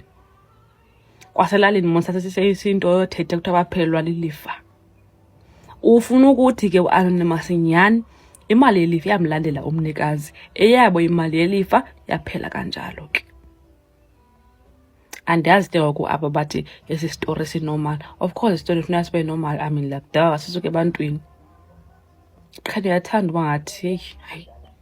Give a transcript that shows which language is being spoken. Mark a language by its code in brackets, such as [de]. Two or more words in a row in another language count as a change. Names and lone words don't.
[xh] Kwaselalini mona sasiseyinto yothetha kuthiwa baphelelwa lilifa. Ufuna ukuthi ke u-anonymous nyhani imali yelifa yamlandela umnikazi, eyabo imali yelifa yaphela kanjalo ke. Andiyazi ke ngoku apha bathi esi story sinormal. [en] Of course [xh] isitori ifuna sibe normal, [en] I mean like [xh] da sisuke ebantwini. Khanye yathanda uba ngathi hayi